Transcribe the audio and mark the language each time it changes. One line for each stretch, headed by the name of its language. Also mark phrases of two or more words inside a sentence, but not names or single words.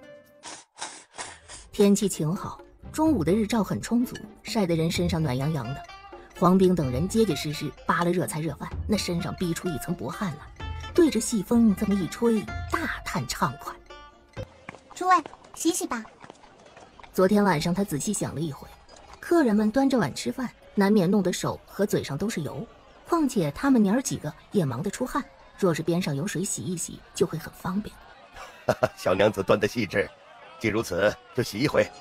Chinese: 天氣晴好，中午的日照很充足，曬得人身上暖洋洋的。黃兵等人結結實實扒了熱菜熱飯，那身上逼出一層薄汗來，對着細風這麼一吹，大嘆暢快。諸位，洗洗吧。昨天晚上他仔細想了一回，客人们端着碗吃饭，难免弄得手和嘴上都是油，况且他们娘儿几个也忙得出汗，若是边上有水洗一洗，就会很方便。小娘子端得细致，既如此，就洗一回。